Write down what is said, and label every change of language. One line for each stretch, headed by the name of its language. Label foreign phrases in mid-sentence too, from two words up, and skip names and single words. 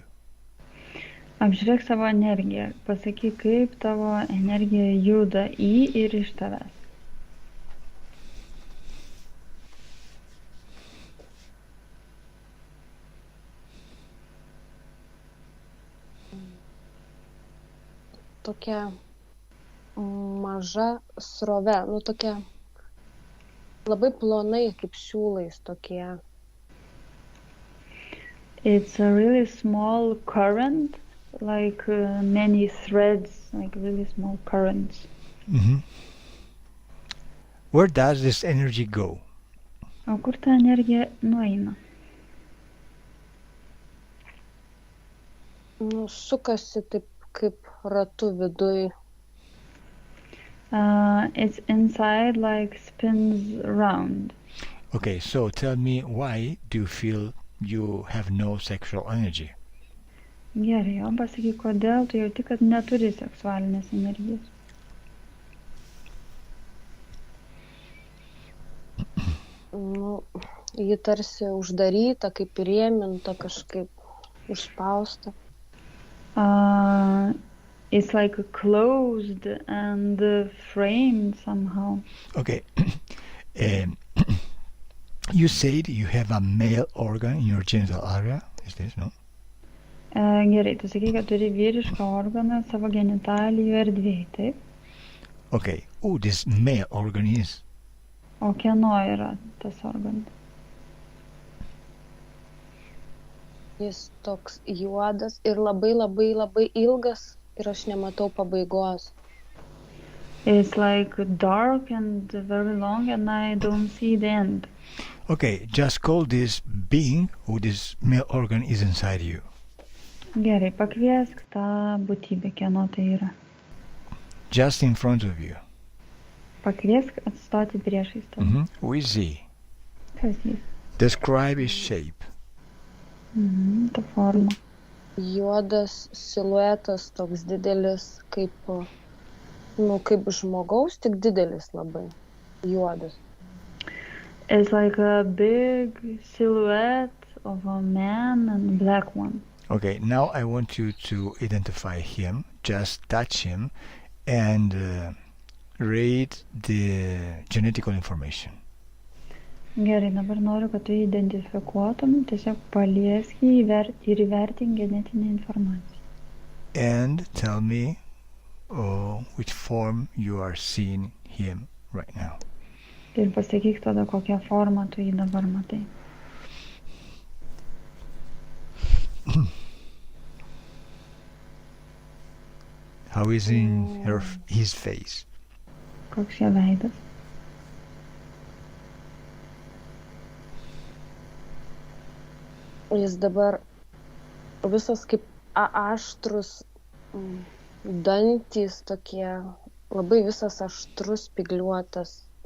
Lithuanian: Apžiūrėk savo energiją. Pasakyk, kaip tavo energija juda į ir iš tavęs. Tokia maža srove, tokia labai plonai kaip siūlais tokie.
English: It's a really small current, like many threads, like really small currents. Where does this energy go?
Lithuanian: O kur ta energija nueina? Sukasi taip kaip ratu viduj.
English: It's inside, like spins around. Okay, so tell me, why do you feel you have no sexual energy?
Lithuanian: Gerai, o pasakyk, kodėl tu jauti, kad neturi seksualinės energijos? Ji tarsi uždaryta, kaip įrėminta, kažkaip užspausta.
English: It's like closed and framed somehow. Okay. You said you have a male organ in your genital area. Is this, no?
Lithuanian: Gerai, tu sakai, kad turi vyrišką organą savo genitalijų erdvėje, taip?
English: Okay. Who this male organ is?
Lithuanian: O kieno yra tas organas? Jis toks juodas ir labai labai labai ilgas ir aš nematau pabaigos.
English: It's like dark and very long and I don't see the end. Okay, just call this being who this male organ is inside you.
Lithuanian: Gerai, pakviesk tą būtybę, kieno tai yra.
English: Just in front of you.
Lithuanian: Pakviesk atstoti priešais tave.
English: Who is he?
Lithuanian: Kas jis?
English: Describe his shape.
Lithuanian: Ta forma. Juodas siluetas toks didelis kaip Nu, kaip žmogaus, tik didelis labai. Juodas.
English: It's like a big silhouette of a man and a black one. Okay, now I want you to identify him, just touch him, and read the genetical information.
Lithuanian: Gerai, dabar noriu, kad tu jį identifikuotum, tiesiog paliesk jį ir įvertink genetinę informaciją.
English: And tell me which form you are seeing him right now.
Lithuanian: Ir pasakyk tada, kokią formą tu jį dabar matai.
English: How is his face?
Lithuanian: Koks jo veidas. Jis dabar visas kaip aštrus dantys tokie, labai visas aštrus, spygliuotas.